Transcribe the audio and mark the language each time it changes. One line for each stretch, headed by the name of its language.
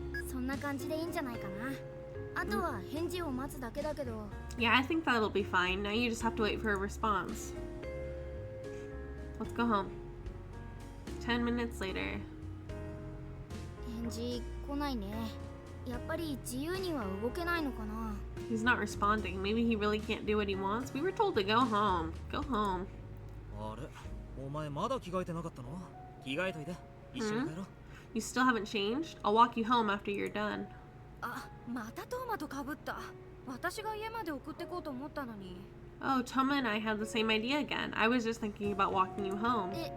Japanese: そんな感じでいいんじゃないかな。あとは返事を待つだけだけど。
English: Yeah, I think that'll be fine. Now you just have to wait for a response. Let's go home. 10 minutes later.
Japanese: 返事来ないね。やっぱり自由には動けないのかな。
English: He's not responding. Maybe he really can't do what he wants. We were told to go home. Go home.
Japanese: あれお前まだ着替えてなかったの？着替えといて一緒に帰ろう。
English: You still haven't changed? I'll walk you home after you're done.
Japanese: あ、またトーマとかぶった。私が家まで送ってこうと思ったのに。
English: Oh, Toma and I had the same idea again. I was just thinking about walking you home.